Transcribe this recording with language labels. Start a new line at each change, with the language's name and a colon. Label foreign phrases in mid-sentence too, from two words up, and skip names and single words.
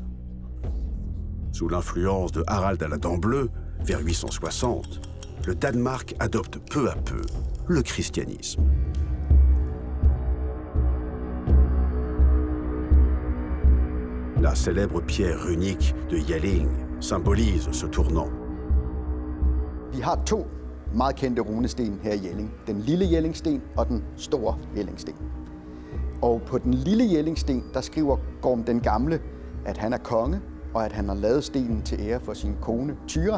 French: Sous l'influence de Harald à la dent bleue, vers 860, le Danemark adopte peu à peu le christianisme. La célèbre pierre runique de Jelling symbolise ce tournant.
Danish: Vi har to meget kendte runesten her i Jelling. Den lille Jellingsten og den store Jellingsten. Og på den lille Jellingsten, der skriver Gorm den Gamle, at han er konge, og at han har lavet stenen til ære for sin kone Tyra.